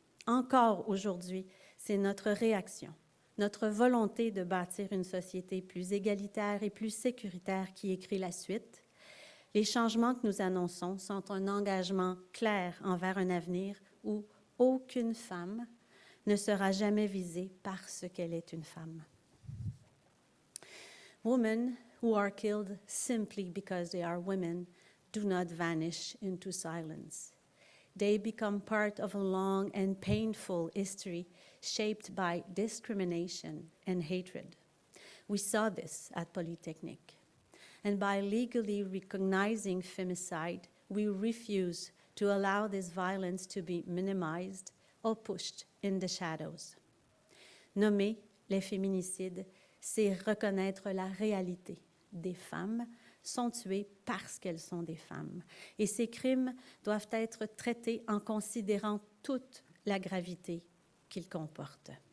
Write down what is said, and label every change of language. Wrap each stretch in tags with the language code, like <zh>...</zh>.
<fr>Encore aujourd'hui, c'est notre réaction, notre volonté de bâtir une société plus égalitaire et plus sécuritaire qui écrit la suite. Les changements que nous annonçons sont un engagement clair envers un avenir où aucune femme ne sera jamais visée parce qu'elle est une femme.</fr> <en>Women who are killed simply because they are women do not vanish into silence. They become part of a long and painful history shaped by discrimination and hatred. We saw this at Polytechnique. And by legally recognizing femicide, we refuse to allow this violence to be minimized or pushed in the shadows.</en> <fr>Nommer les féminicides, c'est reconnaître la réalité des femmes sont tuées parce qu'elles sont des femmes. Et ces crimes doivent être traités en considérant toute la gravité qu'ils comportent.</fr>